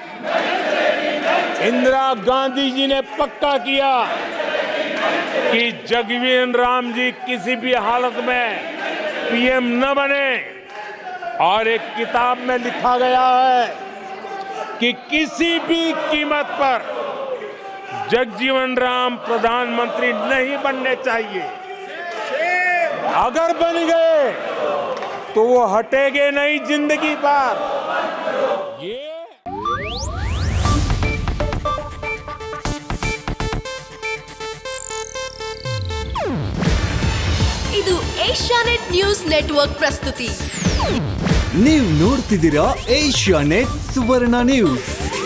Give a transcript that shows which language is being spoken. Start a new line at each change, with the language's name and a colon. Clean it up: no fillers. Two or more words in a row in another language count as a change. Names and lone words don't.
Hindi: इंदिरा गांधी जी ने पक्का किया कि जगजीवन राम जी किसी भी हालत में पीएम न बने, और एक किताब में लिखा गया है कि किसी भी कीमत पर जगजीवन राम प्रधानमंत्री नहीं बनने चाहिए। अगर बन गए तो वो हटेंगे नहीं जिंदगी भर।
Kannada: ಇದು ಏಷ್ಯಾನೆಟ್ ನ್ಯೂಸ್ ನೆಟ್ವರ್ಕ್ ಪ್ರಸ್ತುತಿ. ನೀವು ನೋಡ್ತಿದ್ದೀರಾ ಏಷ್ಯಾನೆಟ್ ಸುವರ್ಣ ನ್ಯೂಸ್.